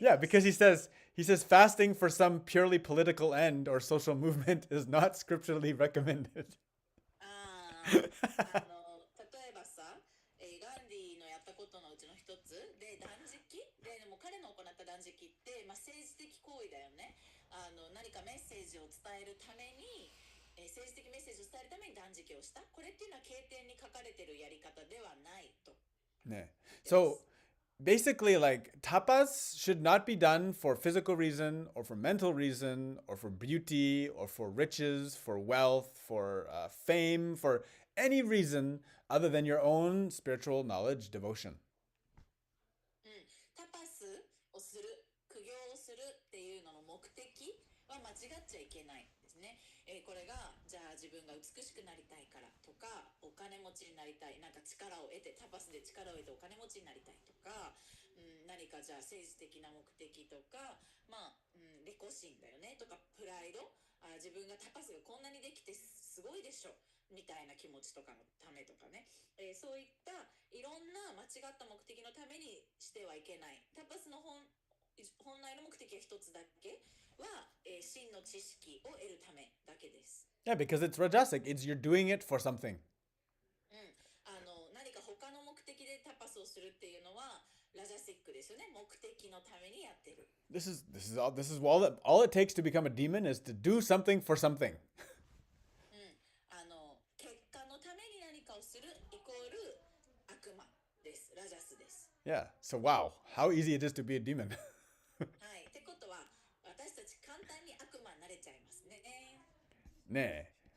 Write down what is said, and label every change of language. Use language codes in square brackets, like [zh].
[en] Yeah, because he says fasting for some purely political end or social movement is not scripturally recommended. [ja] 例えばさ、ガンディのやったことのうちの一つで断食でも彼の行った断食って、政治的行為だよね。何かメッセージを伝えるために、政治的メッセージを伝えるために断食をした。これっていうのは経典に書かれているやり方ではないと。ね. [en] So basically, like tapas should not be done for physical reason or for mental reason or for beauty or for riches, for wealth, for fame, for any reason other than your own spiritual knowledge, devotion. [ja] タパスをする、苦行をするっていうのの目的は間違っちゃいけないですね。これがじゃあ自分が美しくなりたいからとか、お金持ちになりたい、なんか力を得て、タパスで力を得てお金持ちになりたいとか、何かじゃあ政治的な目的とか、利己心だよねとか、プライド、自分がタパスがこんなにできてすごいでしょみたいな気持ちとかのためとかね、そういったいろんな間違った目的のためにしてはいけない。タパスの本来の目的は一つだけは、真の知識を得るためだけです。 [en] Yeah, because it's rajasic. You're doing it for something. [ja] 何か他の目的でタパスをするっていうのはラジャシックですよね。目的のためにやってる。 [en] This is all it takes to become a demon is to do something for something. [ja] 結果のために何かをするイコール悪魔です。ラジャスです。 [en] Yeah. So wow, how easy it is to be a demon. [ja] はい。ってことは私たち簡単に悪魔になれちゃいますね。